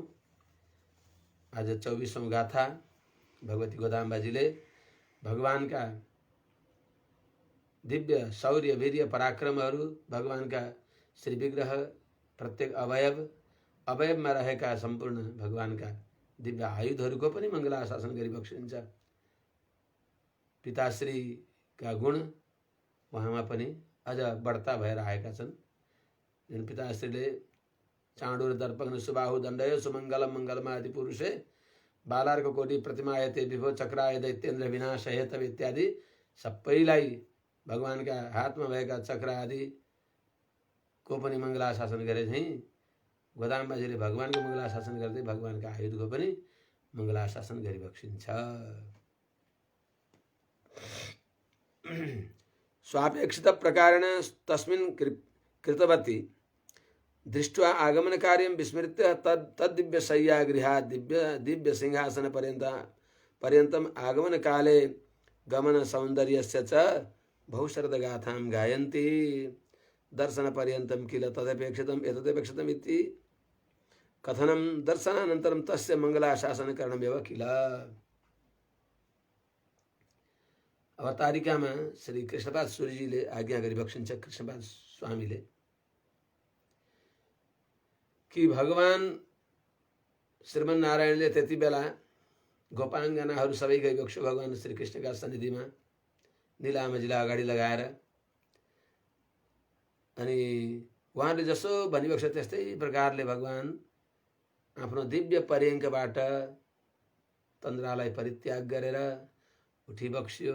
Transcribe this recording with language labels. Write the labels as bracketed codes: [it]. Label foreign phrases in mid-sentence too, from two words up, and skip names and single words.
[ne] आज 24औं गाथा भगवती गोदाम्बाजीले भगवानका दिव्य शौर्य वीर्य पराक्रमहरू भगवानका श्री विग्रह प्रत्येक अवयवमा रहेका सम्पूर्ण भगवानका दिव्य आयुधहरूको पनि मङ्गलाशासन गरी बक्सिन्छ। पिताश्री का गुण वहाँमा पनि अझ बढ्ता भएर आएका छन्। जुन पिताश्रीले चाँडो [sa] दर्पण सुबाहु दण्डय सुमङ्गलम मङ्गलमादि पुरुषे बालार्क कोटि प्रतिमायते विभो चक्राय दैत्येन्द्र विनाश हेतव [ne] इत्यादि सबैलाई भगवानका हातमा भएका चक्र आदि को पनि मङ्गलाशासन गरे झैं गोदामबाजीले भगवानको मङ्गलाशासन गर्दै भगवानका आयुधको पनि मङ्गलाशासन गरिबक्सिन्छ। [sa] स्वापेक्षित प्रकारेण तस्मिन् कृतवती दृष्ट्वा आगमन कार्यं विस्मृत्य तद्दिव्य शय्या गृहात् दिव्य सिंहासन पर्यन्तम् आगमन काले गमन सौन्दर्यस्य च बहुशरद गाथां गायन्ति। दर्शन पर्यन्तं किल तदपेक्षितम् एतदपेक्षितम् इति कथनं दर्शनानन्तरं तस्य मङ्गलाशासन करणमेव किल। [ne] अवतारिकामा श्री कृष्णपाद सूर्यजीले आज्ञा गरिबक्सिन्छ कृष्णपाद स्वामीले कि भगवान श्रीमन नारायणले त्यति बेला गोपाङ्गनाहरू सबै गइबक्स्यो भगवान श्री कृष्णका सन्निधिमा नीलामजीलाई अगाडि लगाएर। अनि उहाँले जसो भनिबक्स्यो त्यस्तै प्रकारले भगवान आफ्नो दिव्य पर्यङ्कबाट तन्द्रालाई परित्याग गरेर उठिबक्स्यो।